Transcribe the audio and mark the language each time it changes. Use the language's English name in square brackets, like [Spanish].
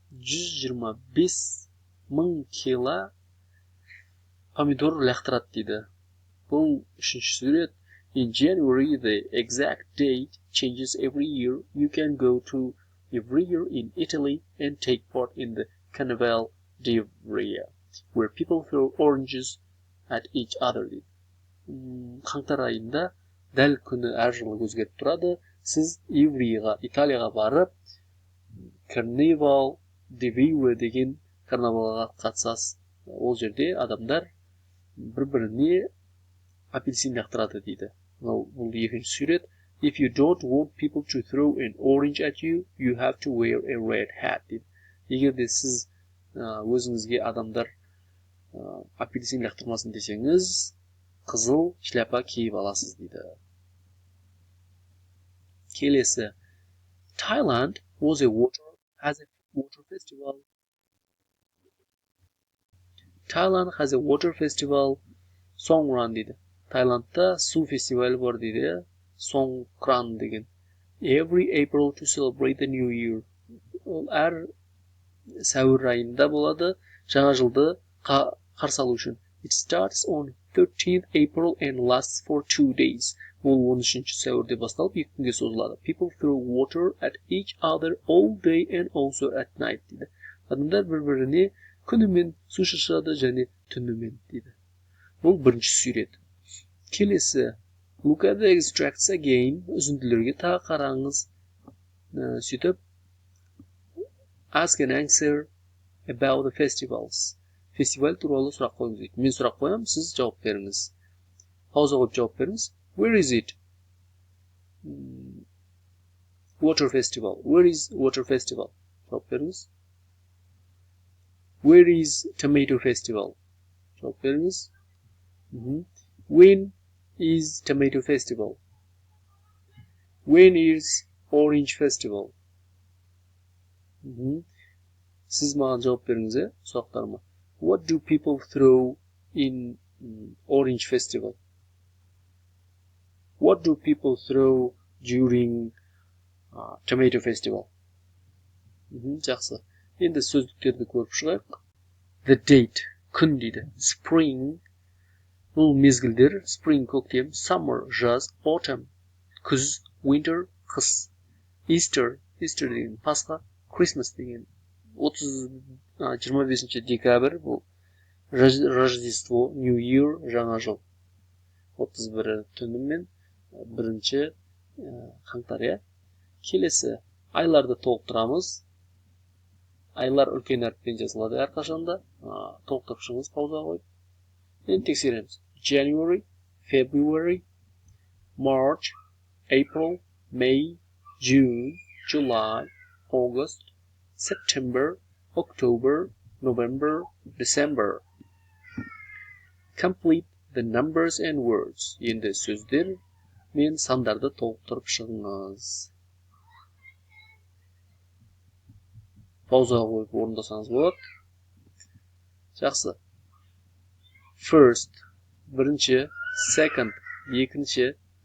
[Kazakh] 125.000 кило помидор лақтырады дейді. Бұл үшінші сурет. [English] In January, the exact date changes every year. You can go to every year in Italy and take part in the Carnival d'Ivrea, where people throw oranges at each other. [Kazakh] Қаңтар айында дәл күні әр жылы өзгеріп тұрады. Сіз Иврияға, Италияға барып, Carnival d'Ivrea деген карнавалға қатысасыз. Ол жерде адамдар бір-біріне апельсин лақтырады дейді. Бұл екінші сурет. [English] If you don't want people to throw an orange at you, you have to wear a red hat. [Kazakh] Егер де сіз өзіңізге адамдар апельсин лақтырмасын десеңіз, қызыл шляпа киіп аласыз дейді. Келесі. [English] Thailand has a water festival. Thailand has a water festival. [Kazakh] Songkran дейді. Тайландта су фестивалі бар дейді. Songkran деген. [English] Every April to celebrate the new year. [Kazakh] Ол әр сәуір айында болады, жаңа жылды қарсы алу үшін. [English] It starts on 13th April and lasts for 2 days. [Kazakh] Ол 13-ші сәуірде басталып, 2 күнге созылады. [English] People throw water at each other all day and also at night [Kazakh] дейді. Адамдар бір-біріне күнімен су шашады және түнімен дейді. Бұл бірінші сурет. Келесі. [English] Look at the extracts again. [Kazakh] Үзінділерге тағы қараңыз. Сөйтіп, [English] ask and answer about the festivals. [Kazakh] Фестиваль туралы сұрақ қойыңыз дейді. Мен сұрақ қоям, сіз жауап беріңіз. Пауза қойып жауап беріңіз. [English] Where is it? Water festival. Where is water festival? [Kazakh] Жауап беріңіз. [English] Where is tomato festival? [Kazakh] Жауап беріңіз. [English] When is tomato festival? When is orange festival? [Kazakh] Сіз маған жауап беріңіз, сұрақтарыма. [English] What do people throw in orange festival? What do people throw during tomato festival? [Kazakh] Жақсы. Енді сөздіктерді көріп шығайық. [English] The date, [Kazakh] күн дейді. Spring, бұл мезгілдер. Spring, көктем. Summer, жаз. Autumn, күз. Winter, қыс. Easter деген Пасха. Christmas деген 25 декабрь, бұл Рождество, New Year, жаңа жыл. 31 түнімен 1 қаңтар. Келесі, айларды толықтырамыз. Айлар үлкен әріппен жазылады әрқашанда. Толықтырып шығыңыз, пауза қойып. Енді тексереміз. [English] January, February, March, April, May, June, July, August, September, October, November, December. Complete the numbers and words. [Kazakh] Енді сөздер мен сандарды толықтырып шығыңыз. Пауза қойып орындасаңыз болады. Жақсы. First, бірінші. Second, екінші.